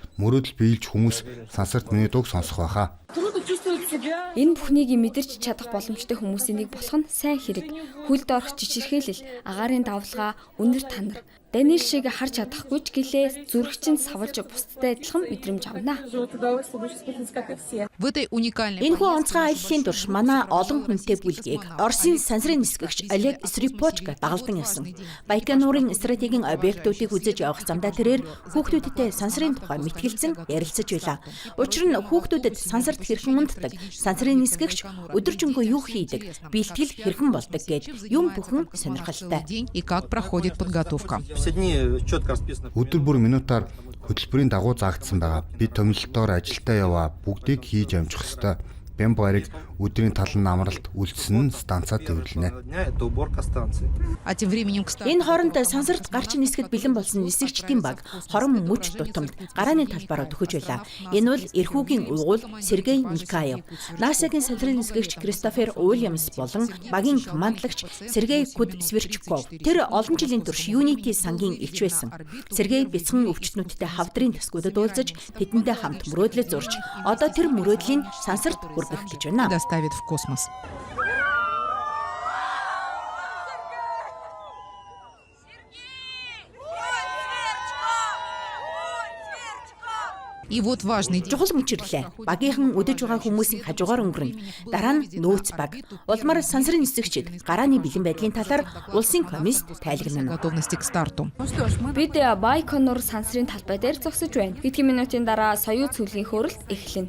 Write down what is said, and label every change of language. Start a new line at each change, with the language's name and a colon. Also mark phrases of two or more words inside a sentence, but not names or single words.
Mongolian: Мөрөөдөл биелж хүмүүс сансарт миний дууг сонсох байхаа. Энэ бүхнийг мэдэрч чадах боломжтой хүмүүсийн нэг болох нь сайн хэрэг. Хүлд орох жижигхээлэл, агаарын давлгаа, үнэр танар. Даниэл шиг харж чадахгүй ч гэлээ зүрхчин савлж бусдтай адилхан мэдрэмж авна.
Russian: В этой уникальной...
Mongolian: Энэхүү онцгой аяллаа турш манай олон хүнтэй бүлгийг Оросын сансрын нисгэгч Олег Скрипочка дагалдан явсан. Байконурын стратегийн объектуудыг үзэж явах замдаа тэрээр хүүхдүүдтэй сансрын тухай мэтгэлцэн ярилцаж байлаа. Учир нь хүүхдүүдэд сансарт хэрхэн унддаг, сансрын нисгэгч өдөржингөө юу хийдэг, бэлтгэл хэрхэн болдог гэд юм бүхэн сонирхолтой.
Russian: День и как проходит подготовка.
Mongolian: Өдөр бүр минутаар хөтөлбөрийн дагуу заагдсан байгаа. Би томилолтоор ажилдаа яваа бүгдийг хийж амжих ёстой. Бямб гариг өдрийн талан амралт үлдсэн нь станцаа төвлөнэ.
Russian: А тем временем, кстати...
Mongolian: Энэ хооронд сансарт гарч нисгэд бэлэн болсон нисгэгчдийн баг хорон мөч тутамд гарааны талбараа төхөж байлаа. Энэ бол эрхүүгийн угуул Сергей Никаев, НАСА-гийн сансрын нисгэгч Кристофер Уильямс болон багийн командлагч Сергей Кудсверчков. Тэр олон жилийн турш Unity сангийн элч байсан. Сергей бяцхан өвчтнүүдтэй хавдрын тасгуудад уулзаж тэдэнтэй хамт мөрөөдлөө зурж одоо тэр мөрөөдлийн сансарт хүргэх гэж байна.
Russian: доставит в космос. И вот важный день.
Mongolian: Чухал мөчрлээ. Багийнхан өдөж байгаа хүмүүсийн хажуугаар өнгөрнө. Дараа нь нөөц баг. Улмаар сансрын нисгэгчид гарааны бэлэн байдлын талаар улсын комисд тайлагнана.
Russian: Готовности к старту.
Mongolian: Бид Байконур сансрын талбай дээр зогсож байна. Хэдхэн минутын дараа Союз цүлгийн хөөрөлт эхэлнэ.